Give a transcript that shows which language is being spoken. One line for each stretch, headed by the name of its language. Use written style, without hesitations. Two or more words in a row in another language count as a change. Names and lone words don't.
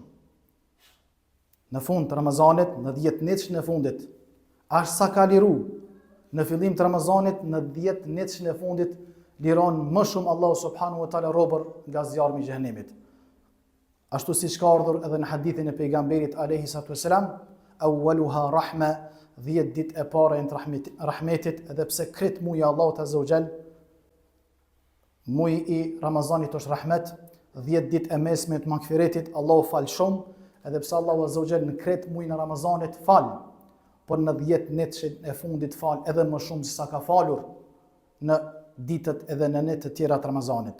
Albanian: Në fund të Ramazanit, në 10 netëshin e fundit, ashtë sa ka liru në fillim të Ramazanit, në 10 netëshin e fundit liron më shumë Allahu
Arabic: سبحانه وتعالى
Albanian: robër nga zjarmi i xhenemit. Ashtu siç ka ardhur edhe në hadithin e pejgamberit
Arabic: عليه الصلاة والسلام أولها رحمة,
Albanian: 10 ditë e para janë të rahmetit, edhe pse kret muji Allahut
Arabic: عز وجل,
Albanian: muji i Ramazanit është rahmet, 10 ditë e mesme të magfiretit, Allahu fal shumë, edhe pse Allahu
Arabic: عز وجل
Albanian: në kret mujin e Ramazanit fal, por në 10 netëshin e fundit fal edhe më shumë se sa ka falur në ditët edhe në netët tjera të Ramazanit.